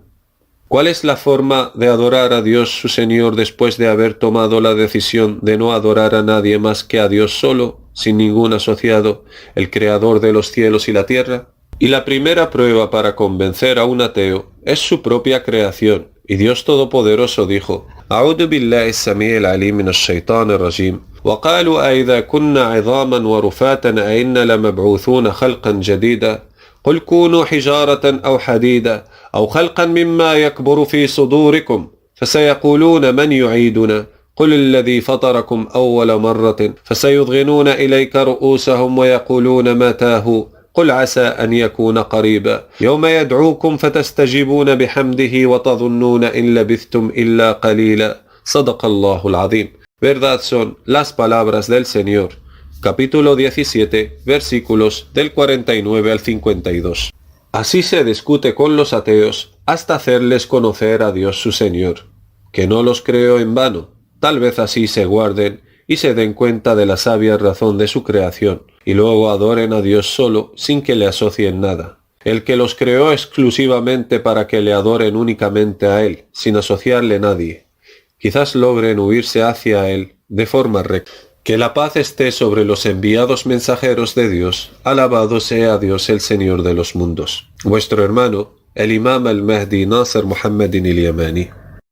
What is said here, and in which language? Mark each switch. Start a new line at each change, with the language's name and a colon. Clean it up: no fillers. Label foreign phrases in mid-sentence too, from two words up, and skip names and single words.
Spanish: ¿Cuál es la forma de adorar a Dios su Señor después de haber tomado la decisión de no adorar a nadie más que a Dios solo, sin ningún asociado, el Creador de los cielos y la tierra? Y la primera prueba para convencer a un ateo es su propia creación, y Dios Todopoderoso dijo:
Arabic: أعوذ بالله السميع العليم من الشيطان الرجيم وقالوا أئذا كنا عظاما ورفاتا أئنا لمبعوثون خلقا جديدا قل كونوا حجارة أو حديدا أو خلقا مما يكبر في صدوركم فسيقولون من يعيدنا قل الذي فطركم أول مرة فسيضغنون إليك رؤوسهم ويقولون متاه قل عسى أن يكون قريبا يوم يدعوكم فتستجيبون بحمده وتظنون إن لبثتم إلا قليلا صدق الله العظيم.
Spanish: Verdad son las palabras del Señor. Capítulo 17, versículos del 49 al 52. Así se discute con los ateos hasta hacerles conocer a Dios su Señor, que no los creó en vano. Tal vez así se guarden y se den cuenta de la sabia razón de su creación, y luego adoren a Dios solo sin que le asocien nada. El que los creó exclusivamente para que le adoren únicamente a Él, sin asociarle a nadie. Quizás logren huirse hacia Él de forma recta. Que la paz esté sobre los enviados mensajeros de Dios. Alabado sea Dios el Señor de los mundos. Vuestro hermano, el Imam al-Mahdi Nasser Muhammad al-Yamani.